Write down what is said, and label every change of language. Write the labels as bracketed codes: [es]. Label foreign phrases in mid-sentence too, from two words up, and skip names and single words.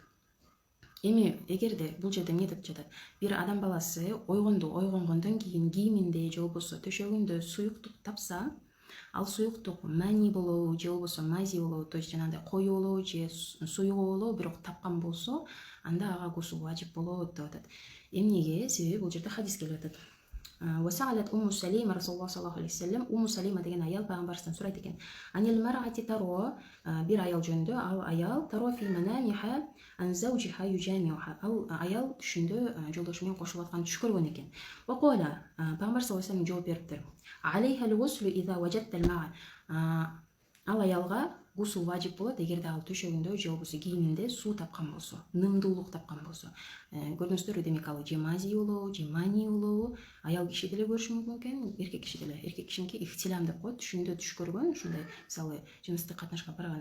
[ky] Эми эгерде бул жерде эмне деп жатат? Бир адам баласы ойгондон кийин кийиминде же болбосо төшөгүндө суюктук тапса, ал суюктук мани болобу же болбосо мази болобу, [ru] то есть [ky] жанагындай кою болобу же суюгу болобу, бирок тапкан болсо анда ага гусул важип болот деп атат. Эмнеге? Себеби бул жерде хадис келип атат. [ar] وسألت أم سليمة رسول الله صلى الله عليه وسلم. [ky] أم سليمة деген аял пайгамбардан сурайт экен. [ar] عن المرأة ترى, [ky] бир аял жөнүндө, ал аял [ar] ترى في منامها أن زوجها يجامعها. [ky] Ал аял түшүндө жолдошу менен кошулуп аткан түш көргөн экен. [ar] وقال, [ky] пайгамбар [ar] صلى الله عليه وسلم [ky] жооп бериптир. [ar] عليها الغسل إذا وجدت الماء. [ky] Ал аялга гусул важип болот эгерде ал төшөгүндө же болбосо кийиминде суу тапкан болсо, нымдуулук тапкан болсо. Көрдүңүздөр, демек ал же мази болобу, же мани болобу, аял киши деле көрүшү мүмкүн экен, эркек киши деле. Эркек кишиники ихтилам деп коет, түшүндө түш көргөн, ушундай мисалы жыныстык катнашка барган.